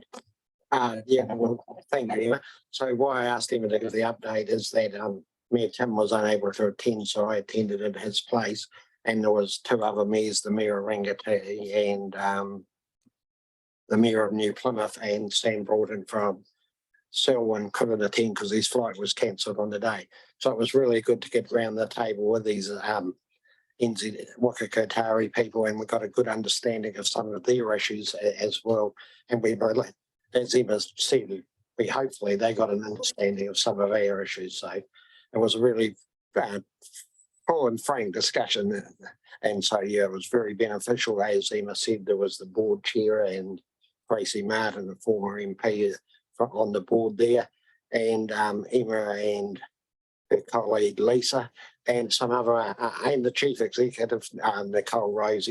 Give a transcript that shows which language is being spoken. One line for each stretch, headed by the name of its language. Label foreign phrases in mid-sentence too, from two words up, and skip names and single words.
English: Yeah, well, thank you, Emma. So why I asked Emma to give the update is that Mayor Tim was unable to attend, so I attended in his place, and there was two other mayors, the Mayor of Rangatahi and the Mayor of New Plymouth, and Sam Broughton from Selwyn couldn't attend because his flight was cancelled on the day. So it was really good to get around the table with these NZ waka kotahi people, and we got a good understanding of some of their issues as well. And we, as Emma said, hopefully they got an understanding of some of our issues. So it was a really full and frank discussion. And so, yeah, it was very beneficial. As Emma said, there was the board chair and Tracy Martin, the former MP, on the board there, and Emma and her colleague Lisa, and some other, and the chief executive, Nicole Rosie.